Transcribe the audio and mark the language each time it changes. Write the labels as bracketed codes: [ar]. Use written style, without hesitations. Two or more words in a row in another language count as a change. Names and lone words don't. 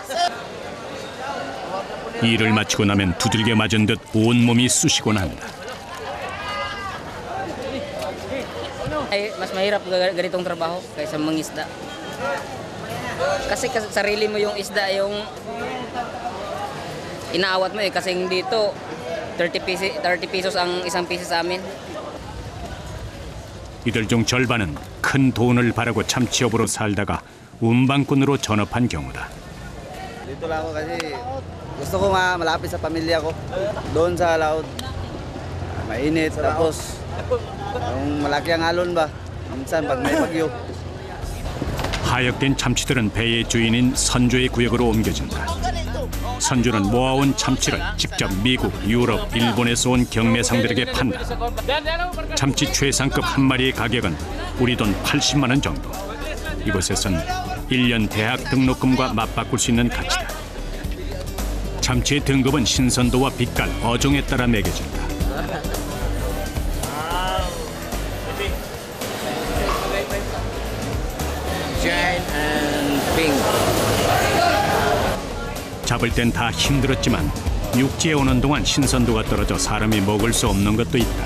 [ko] 일을 마치고 나면 두들겨 맞은 듯 온몸이 쑤시곤 한다. [tl] Ay, mas mahirap ganitong trabaho kaysa mangisda. Kasi sarili mo yung isda, yung inaawat mo eh. Kasi dito, 30 pesos ang isang piso sa amin. [ko] 이들 중 절반은 큰 돈을 바라고 참치업으로 살다가 운반꾼으로 전업한 경우다. [tl] Dito lang ako kasi gusto ko nga malapit sa pamilya ko. Doon sa laot, mainit. Tapos, yung malaki ang alon ba? Minsan pag may bagyo. [ko] 하역된 참치들은 배의 주인인 선조의 구역으로 옮겨진다. 선조는 모아온 참치를 직접 미국, 유럽, 일본에서 온 경매상들에게 판다. 참치 최상급 한 마리의 가격은 우리 돈 80만 원 정도. 이곳에선 1년 대학 등록금과 맞바꿀 수 있는 가치다. 참치의 등급은 신선도와 빛깔, 어종에 따라 매겨진다. [en] Giant and pink. [ko] 잡을 땐 다 힘들었지만 육지에 오는 동안 신선도가 떨어져 사람이 먹을 수 없는 것도 있다.